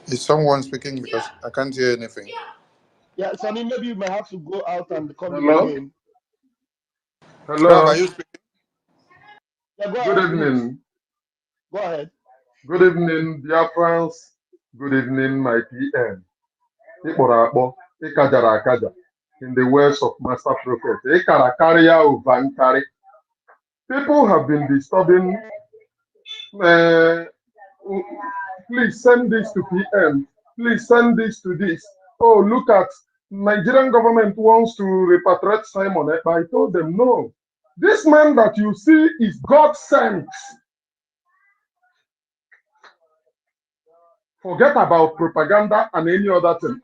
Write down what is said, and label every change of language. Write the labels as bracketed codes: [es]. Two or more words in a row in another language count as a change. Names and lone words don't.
[en] Is someone speaking because I can't hear anything? Yeah, Sonny, maybe you may have to go out and come in Hello? again. Ralph, are Hello? you speaking? Yeah, go Good ahead, please. evening. Go ahead. Good evening, dear friends. Good evening, my PM. [ig] Ịkpọrọ akpọ, ịkajara akaja. [en] In the words of Master Prophet, [ig] ịkara karịa ụva nkarị. [en] People have been disturbing. Uh, please send this to PM. Please send this to this. Oh, look at Nigerian government wants to repatriate Simon Ekpa. I told them no. This man that you see is God sent. Forget about propaganda and any other thing.